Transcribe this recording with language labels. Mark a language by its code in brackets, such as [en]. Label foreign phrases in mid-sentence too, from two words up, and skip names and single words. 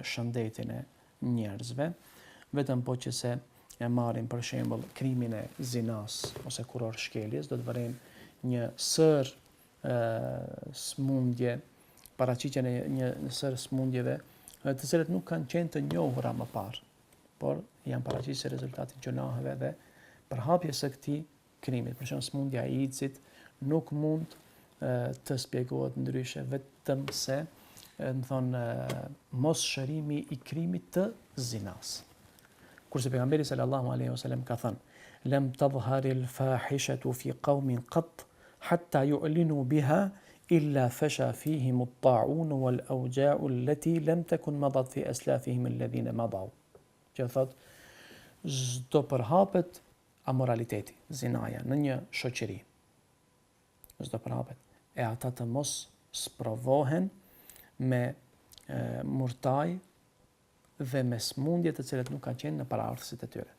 [sq] shëndetin e njerëzve, vetëm po që se e marrim për shembull krimin e zinas ose kuror shkeljes, do të vërejmë një sër smundje, paraqitjen e një sër smundjeve të cilat nuk kanë qenë të njohura më parë, por janë paraqitur si rezultati i gjunaheve dhe përhapjes së këtij krimit. Për shembull, smundja e AIDS-it nuk mund të shpjegohet ndryshe vetëm se, domethënë, mos shërimi i krimit të zinas. Kurse pejgamberi [ar] صلى الله عليه وسلم [sq] ka thënë: [ar] "لم تظهر الفاحشة في قوم قط حتى يعلنوا بها إلا فشا فيهم الطاعون والأوجاع التي لم تكن مضت في أسلافهم الذين مضوا." [sq] Që thot, çdo përhapet amoraliteti, zinaja në një shoqëri. Çdo përhapet e ata të mos sprovohen me murtaj dhe me smundje të cilat nuk kanë qenë në paraardhësit e tyre.